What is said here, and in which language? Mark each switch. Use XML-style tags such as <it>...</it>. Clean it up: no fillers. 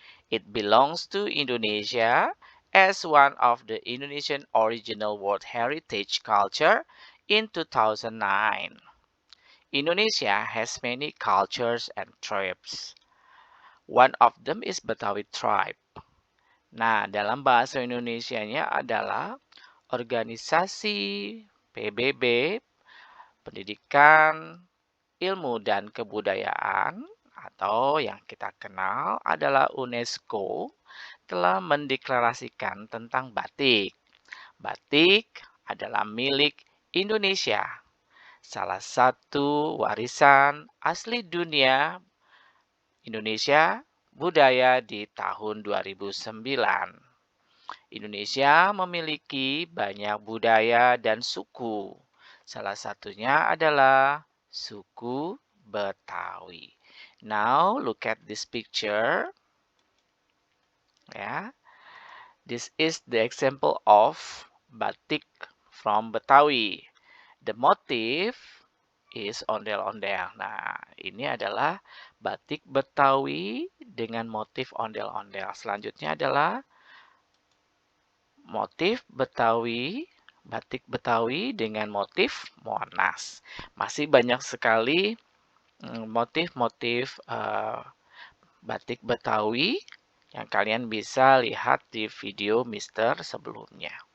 <en>It belongs to Indonesia as one of the Indonesian original World Heritage Culture in 2009. Indonesia has many cultures and tribes. One of them is Betawi tribe.</en> <id>Nah, dalam bahasa Indonesianya adalah organisasi PBB, pendidikan, ilmu dan kebudayaan atau yang kita kenal adalah UNESCO telah mendeklarasikan tentang batik. Batik adalah milik Indonesia, salah satu warisan asli dunia Indonesia budaya di tahun 2009. Indonesia memiliki banyak budaya dan suku. Salah satunya adalah suku Betawi.</id> <en>Now look at this picture. Ya, this is the example of batik from Betawi. The motif is ondel-ondel.</en> <id>Nah, ini adalah batik Betawi dengan motif ondel-ondel. Selanjutnya adalah motif Betawi, batik Betawi dengan motif Monas. Masih banyak sekali motif-motif batik Betawi yang kalian bisa lihat di video Mister sebelumnya.</id>